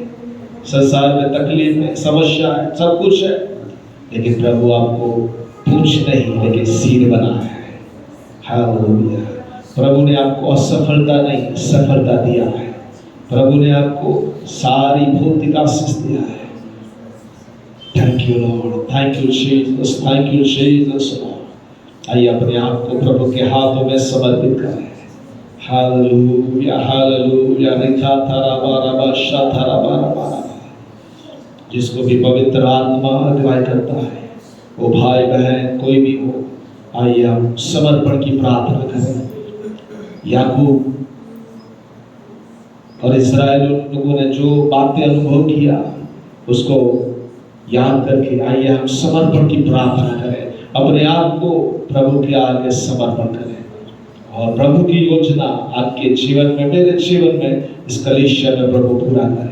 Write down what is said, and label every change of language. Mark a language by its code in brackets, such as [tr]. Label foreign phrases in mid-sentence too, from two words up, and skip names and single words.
[hi] संसार में तकलीफ है, समस्या है, सब कुछ है, लेकिन प्रभु आपको पूंछ नहीं लेकिन सिर बना है। हालेलुया। प्रभु ने आपको असफलता नहीं सफलता दिया है। प्रभु ने आपको सारी भौतिक आशीष दिया है। [en] Thank you Lord, thank you Jesus, thank you Jesus. [hi] आइए अपने आप को प्रभु के हाथों में समर्पित करें। हालेलुया, हालेलुया। रिखा थारा बारा बा शाथारा बारा बारा। जिसको भी पवित्र आत्मा अगुवाई करता है, वो भाई बहन कोई भी हो, आइए हम समर्पण की प्रार्थना करें। याकूब और इस्राएल लोगों ने जो बातें अनुभव किया उसको याद करके आइए हम समर्पण की प्रार्थना करें, अपने आप को प्रभु के आगे समर्पण करें और प्रभु की योजना आपके जीवन में, मेरे जीवन में, इस कलीसिया में प्रभु पूरा करें।